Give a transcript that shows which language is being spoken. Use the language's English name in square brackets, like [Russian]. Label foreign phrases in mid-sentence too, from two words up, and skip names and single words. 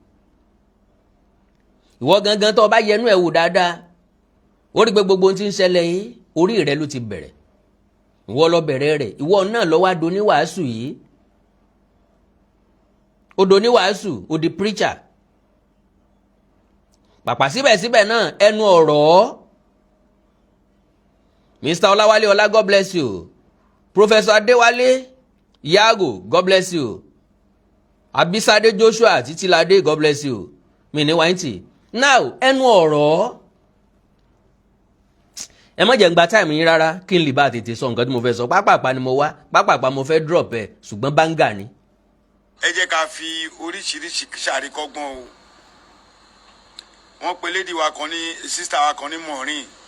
[Yoruba] ìwọ gangan tó o bá yẹnu ẹ̀ wò dáadáa ó rí pé gbogbo ohun tí ń ṣẹlẹ̀ yìí orí rẹ ló ti bẹ̀rẹ̀ ìwọ lọ bẹ̀rẹ̀ rẹ̀ ìwọ náà lọ wá do ní wàásù yìí ó do ní wàásù ó di preacher pàpà síbẹ̀síbẹ̀ náà ẹnu ọ̀rọ̀ Mr. Ọláwálé Ọlá [English] God bless you [Yoruba] Professor Adéwálé Yago [English] God bless you [Yoruba] Abisade Joshua Títíladé [English] God bless you [Yoruba] mi ní wáyìntì now ẹnu ọ̀rọ̀ ẹ má jẹ́ ń gba táìmù yín rárá kí n lè bá tètè sọ nǹkan tí mo fẹ́ sọ pápápá ni mo wá pápápá mo fẹ́ drop ẹ̀ ṣùgbọ́n báńgà ni. ẹ jẹ́ ká fi oríṣiríṣi ṣàríkọ́gbọ́n o wọ́n pe lady wa kan ní sister wa kan ní Maureen